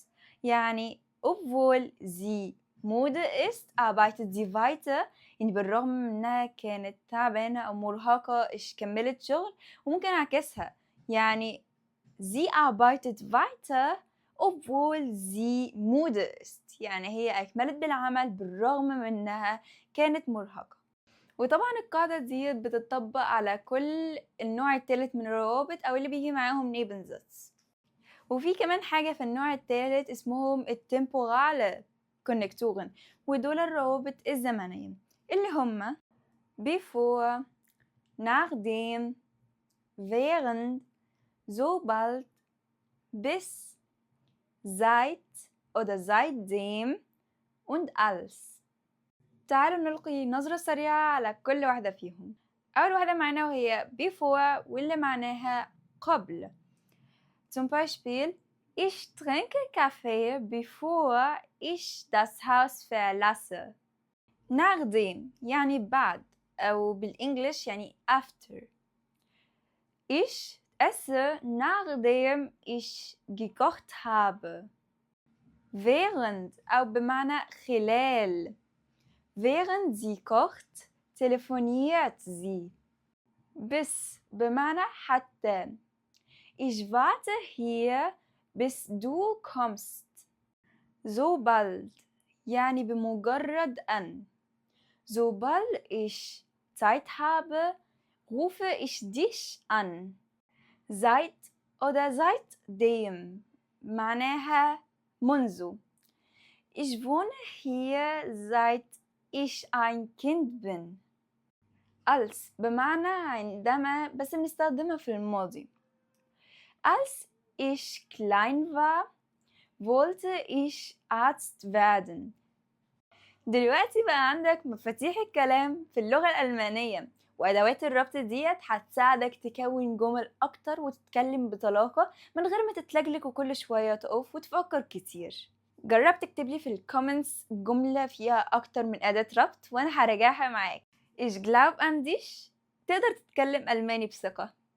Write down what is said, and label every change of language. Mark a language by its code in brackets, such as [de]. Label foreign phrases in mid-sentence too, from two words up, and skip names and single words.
[de] يعني obwohl sie Mode ist arbeitet sie weiter، [ar] يعني بالرغم من إنها كانت تعبانة أو مرهقة كملت شغل. وممكن أعكسها يعني [de] sie arbeitet weiter obwohl sie müde ist، [ar] يعني هي أكملت بالعمل بالرغم من إنها كانت مرهقة. وطبعا القاعدة دي بتطبق على كل النوع الثالث من الروابط أو اللي بيجي معاهم Nebensatz. وفي كمان حاجة في النوع الثالث اسمهم [de] Temporal Konnektoren, [ar] ودول الروابط الزمنية اللي هما [de] bevor, nachdem, während, sobald, bis, seit oder seitdem und als. [ar] تعالوا نلقي نظرة سريعة على كل واحدة فيهم. أول واحدة معنا وهي before واللي معناها قبل. [de] zum Beispiel ich trinke Kaffee bevor ich das Haus verlasse. [ar] nachdem يعني بعد أو بالإنجليش يعني after. [de] ich esse nachdem ich gekocht habe. [ar] während أو بمعنى خلال. [de] während sie kocht telefoniert sie. [ar] bis بمعنى حتى. [de] ich warte hier bis du kommst. [ar] sobald يعني بمجرد أن. [de] sobald ich Zeit habe, rufe ich dich an. seit oder seitdem [ar] معناها منذ. [de] ich wohne hier seit ich ein Kind bin. [ar] als بمعنى عندما، بس بنستخدمها في الماضي. [de] als ich klein war wollte ich Arzt werden. [ar] دلوقتي بقى عندك مفاتيح الكلام في اللغة الألمانية، وأدوات الربط ديت هتساعدك تكون جمل أكتر وتتكلم بطلاقة من غير ما تتلجلج وكل شوية تقف وتفكر كتير. جرب تكتب لي في الكومنتس جملة فيها أكتر من أداة ربط وأنا هراجعها معاك. [de] Ich glaub an dich [ar] تقدر تتكلم ألماني بثقة.